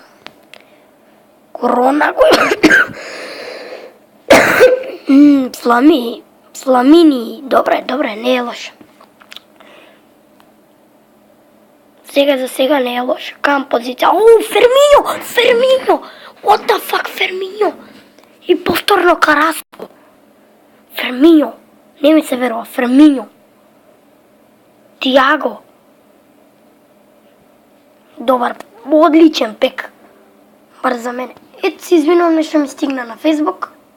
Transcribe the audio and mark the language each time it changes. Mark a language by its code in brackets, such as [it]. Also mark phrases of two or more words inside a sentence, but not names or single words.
[mk] Корона го Фламини. Добре, не е лошо. За сега не е лошо. Кам позиција. Фермињо! [en] What the fuck, [mk] Фермињо? И повторно Караско. Фермињо. Не ми се верува, Фермињо. Тиаго. Добар, одличен пек. Бар за мене. Ето се извинувам, нешто ми стигна на Фейсбук.